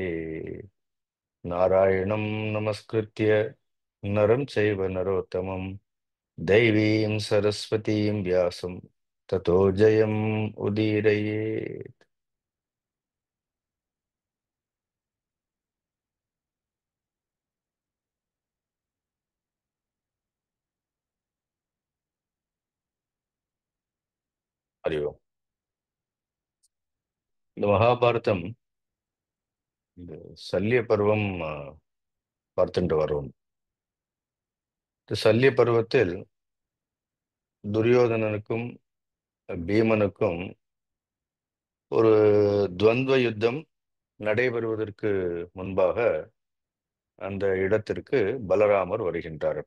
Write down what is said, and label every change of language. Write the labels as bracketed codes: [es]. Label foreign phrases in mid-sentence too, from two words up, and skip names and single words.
[sa] नारायणं नमस्कृत्य नरं चैव नरोत्तमं दैवीं सरस्वतीं व्यासं ततो जयम् उदीरयेत्. हरि ओम्. [ta] இந்த மகாபாரதம் இந்த சல்லிய பருவம் பார்த்துட்டு வரோம். இந்த சல்லிய பருவத்தில் துரியோதனனுக்கும் பீமனுக்கும் ஒரு துவந்த யுத்தம் நடைபெறுவதற்கு முன்பாக அந்த இடத்திற்கு பலராமர் வருகின்றார்.